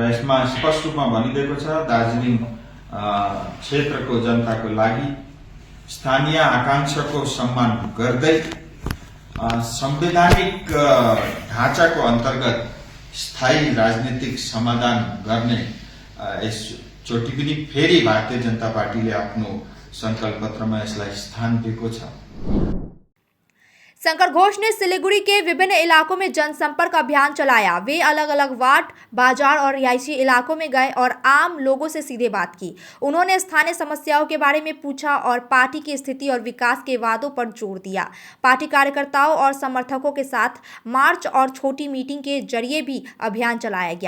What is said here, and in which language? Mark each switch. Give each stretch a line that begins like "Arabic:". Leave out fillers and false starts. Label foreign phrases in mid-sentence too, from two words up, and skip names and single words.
Nepali: यसमा स्पष्ट रूपमा भनिदिएको छ, दार्जिलिङ क्षेत्रको जनताको लागि स्थानीय आकांक्षाको सम्मान गर्दै संवैधानिक ढाँचाको अन्तर्गत स्थायी राजनीतिक समाधान गर्ने यसचोटि पनि फेरि भारतीय जनता पार्टीले आफ्नो संकल्प पत्रमा यसलाई स्थान दिएको छ।
Hindi: शंकर घोष ने सिलीगुड़ी के विभिन्न इलाकों में जनसंपर्क अभियान चलाया। वे अलग अलग वार्ड, बाजार और रिहायशी इलाकों में गए और आम लोगों से सीधे बात की। उन्होंने स्थानीय समस्याओं के बारे में पूछा और पार्टी की स्थिति और विकास के वादों पर जोर दिया। पार्टी कार्यकर्ताओं और समर्थकों के साथ मार्च और छोटी मीटिंग के जरिए भी अभियान चलाया गया।